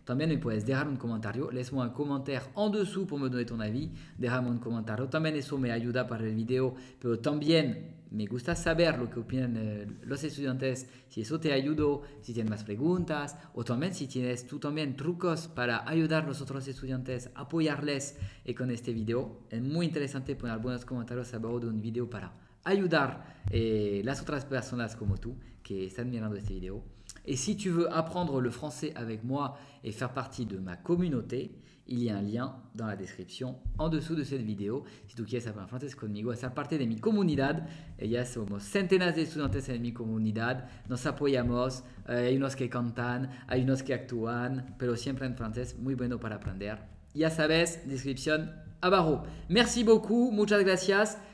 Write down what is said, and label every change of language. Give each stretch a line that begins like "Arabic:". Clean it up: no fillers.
Spanish: También me puedes dejar un comentario,
French: laisse-moi un commentaire en dessous pour me donner ton avis,
Spanish: déjame un comentario, también eso me ayuda para el video, pero también me gusta saber lo que opinan los estudiantes, si eso te ayudó, si tienes más preguntas, o también si tienes tú también trucos para ayudar a los otros estudiantes, apoyarles con este video. Es muy interesante poner algunos comentarios abajo de un video para ayudar las otras personas como tú que están mirando este video.
French: Et si tu veux apprendre le français avec moi et faire partie de ma communauté, il y a un lien dans la description en dessous de cette vidéo.
Spanish: Si tú quieres hablar francés conmigo, ser parte de mi comunidad, ya somos centenas de estudiantes en mi comunidad, nos apoyamos, hay unos que cantan, hay unos que actúan, pero siempre en francés, muy bueno para aprender. Ya sabes, descripción abajo.
French: Merci beaucoup,
Spanish: muchas gracias.